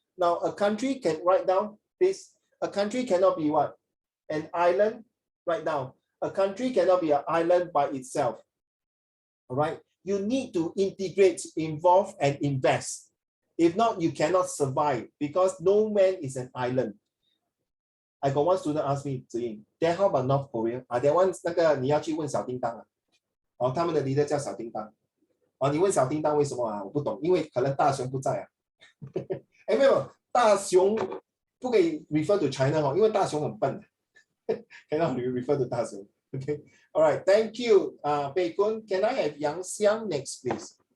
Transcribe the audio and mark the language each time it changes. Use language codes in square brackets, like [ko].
[en] Now, a country can write down this. A country cannot be what? An island. Write down. A country cannot be an island by itself. All right. You need to integrate, involve, and invest. If not, you cannot survive because no man is an island. I got one student ask me, then how about North Korea? That one [zh] 那个你要去问小叮当啊。哦，他们的 leader 叫小叮当。哦，你问小叮当为什么啊？我不懂，因为可能大雄不在啊。哎，没有，大雄不可以 [en] refer to China [zh] 哦，因为大雄很笨。 [en] Cannot refer to 大雄。 Okay. All right. Thank you, Bei Kun. Can I have Yang Xiang next, please?